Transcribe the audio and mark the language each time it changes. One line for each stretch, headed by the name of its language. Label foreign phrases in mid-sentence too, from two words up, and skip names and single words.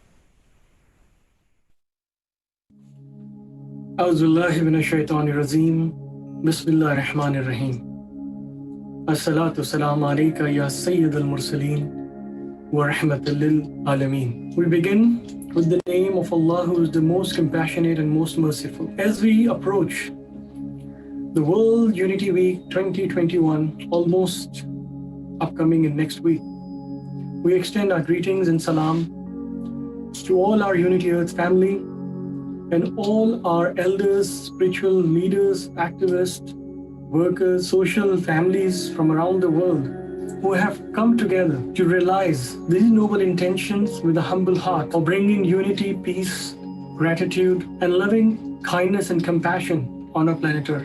Arabic: أعوذ بالله من الشيطان الرجيم. بسم الله الرحمن الرحيم. الصلاة السلام عليك يا سيد المرسلين و رحمة للعالمين.
English: We begin with the name of Allah, who is the most compassionate and most merciful. As we approach the World Unity Week 2021, almost upcoming in next week, we extend our greetings and salam to all our Unity Earth family and all our elders, spiritual leaders, activists, workers, social families from around the world who have come together to realize these noble intentions with a humble heart of bringing unity, peace, gratitude, and loving kindness and compassion on our planet Earth.